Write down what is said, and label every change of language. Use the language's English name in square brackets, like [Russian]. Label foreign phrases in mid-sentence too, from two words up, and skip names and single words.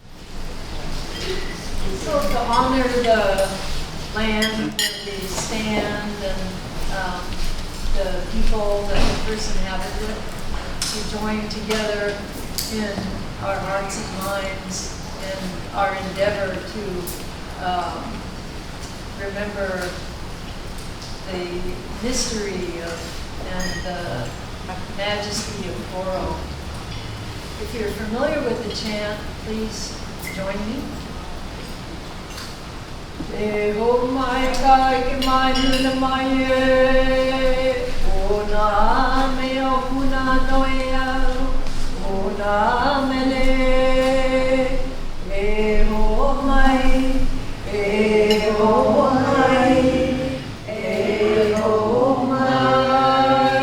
[English] So to honor the land where we stand and the people that we first inhabited it, we join together in our hearts and minds in our endeavor to remember the mystery and the majesty of Goro. If you're familiar with the chant, please join me. [Hawaiian] E ho mai kai ke mai nuna mai e. O nā mea puna noe au. O nā mele. E ho mai. E ho mai. E ho mai.